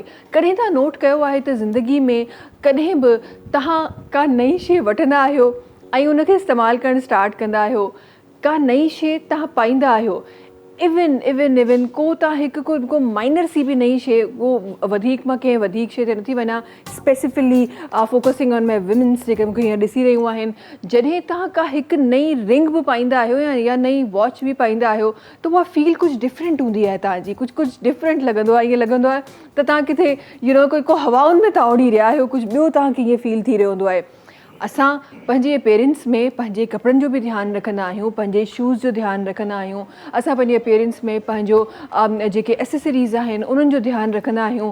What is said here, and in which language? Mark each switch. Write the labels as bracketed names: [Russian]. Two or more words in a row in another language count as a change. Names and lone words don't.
[Sindhi] कॾहिं तव्हां नोट कयो आहे त ज़िंदगी में कॾहिं बि तव्हां का नई शइ वठंदा आहियो ऐं उनखे इस्तेमालु करणु स्टार्ट कंदा आहियो, का नई शइ तव्हां पाईंदा आहियो, इवन को तव्हां हिकु माइनर सी बि नई शइ, उहो वधीक मां कंहिं वधीक शइ ते नथी वञा, [English] specifically focusing on my women's [Sindhi] जेके मूंखे हीअं ॾिसी रहियूं आहिनि, जॾहिं तव्हां का हिकु नई रिंग बि पाईंदा आहियो या नई वॉच बि पाईंदा आहियो त उहा फील कुझु डिफरेंट हूंदी आहे तव्हांजी, कुझु डिफरेंट लॻंदो आहे। ईअं लॻंदो आहे त तव्हां किथे को हवाउनि में तव्हां उड़ी रहिया आहियो, कुझु ॿियो तव्हांखे ईअं फील थी रहियो हूंदो आहे। असां पंहिंजे अपीयरेंस में पंहिंजे कपिड़नि जो बि ध्यानु रखंदा आहियूं, पंहिंजे शूज़ जो ध्यानु रखंदा आहियूं, असां पंहिंजे अपीयरेंस में पंहिंजो जेके एसेसरीज़ आहिनि उन्हनि जो ध्यानु रखंदा आहियूं।